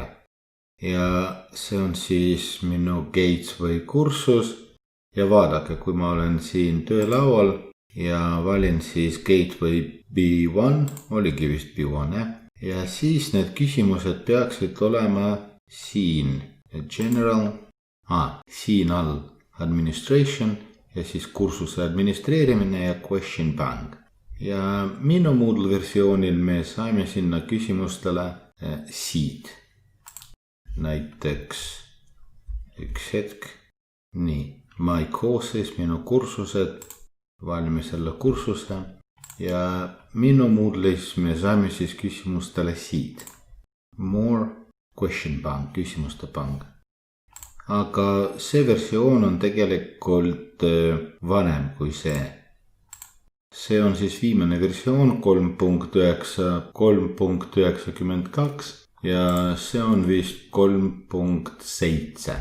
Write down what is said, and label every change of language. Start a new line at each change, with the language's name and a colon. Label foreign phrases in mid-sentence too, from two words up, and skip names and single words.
Estonian: Ja see on siis minu Gateway kursus ja vaadake, kui ma olen siin töölaual ja valin siis Gateway B1, oligi vist B1, ja siis need küsimused peaksid olema siin, general, siin all administration ja siis kursuse administreerimine ja
English: question bank.
Estonian: Ja minu Moodle versioonil me saime sinna küsimustele siit. Näiteks üks hetk, nii,
English: my courses,
Estonian: minu kursused, valime selle kursuse. Ja minu Moodle'is me saime siis küsimustele siit.
English: More question bank,
Estonian: küsimuste bank. Aga see versioon on tegelikult vanem kui see. See on siis viimane versioon 3.9, 3.92 ja see on vist 3.7.